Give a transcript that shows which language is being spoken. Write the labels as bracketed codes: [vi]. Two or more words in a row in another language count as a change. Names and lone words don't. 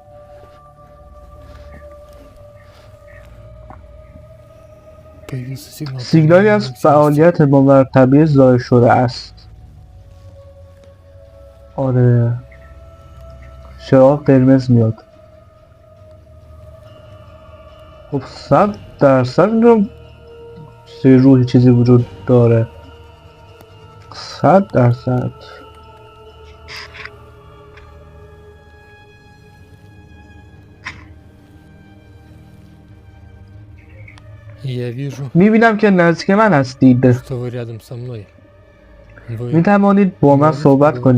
[fa] سیگنالی از فعالیت ماورطبیعی ظاهر شده است. آره، چراغ قرمز میاد. خب 100% اینجا سه روحی چیزی وجود داره. 100%. [ru] Я вижу, [fa] میبینم که نزدیک من هستید. [ru] что вы рядом со мной. Вы [fa] میتوانید با من [ru] можете [fa] صحبت [ru] поговорить со